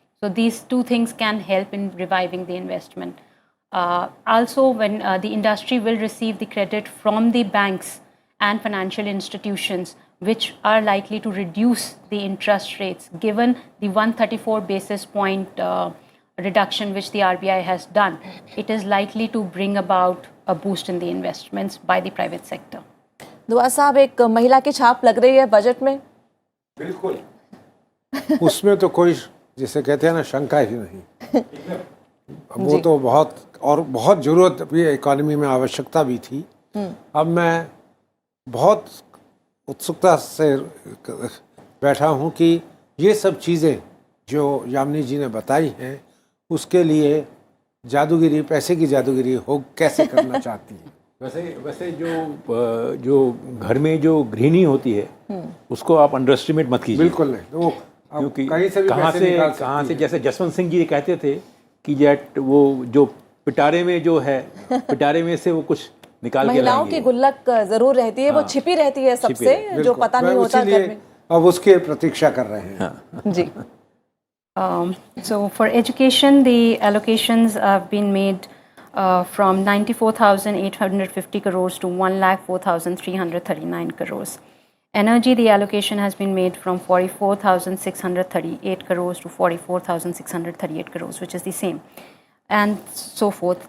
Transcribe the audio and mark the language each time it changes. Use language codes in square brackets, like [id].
[en] So these two things can help in reviving the investment. Also, when the industry will receive the credit from the banks and financial institutions, which are likely to reduce the interest rates, given the 134 basis point reduction which the RBI has done, it is likely to bring about a boost in the investments by the private sector. [hi] दुआ साहब, एक महिला की छाप लग रही है budget में। बिल्कुल, उसमें तो कोई, जिसे कहते हैं ना, शंका ही नहीं। वो तो बहुत जरूरत भी, इकोनॉमी में आवश्यकता भी थी। अब मैं बहुत उत्सुकता से बैठा हूँ कि ये सब चीज़ें जो यामिनी जी ने बताई हैं, उसके लिए जादूगिरी, पैसे की जादूगिरी हो कैसे करना चाहती हैं। वैसे जो घर में जो गृहिणी होती है उसको आप अंडर एस्टिमेट मत कीजिए। बिल्कुल नहीं, तो क्योंकि कहीं से भी पैसे निकाल सकती कहाँ से, है। जैसे जसवंत सिंह जी कहते थे कि जेट वो जो पिटारे में जो है, पिटारे में से वो कुछ निकाल के महिलाओं लाएंगे। की गुल्लक जरूर रहती है, वो छिपी रहती है सबसे, जो बिल्कुल, पता नहीं मैं होता उसीलिए घर में। अब उसकी प्रतीक्षा कर रहे हैं। जी। [en] So for education, the allocations have been made from 94,850 crores to 1,04,339 crores. Energy, the allocation has been made from 44,638 crores to 44,638 crores, which is the same, and so forth.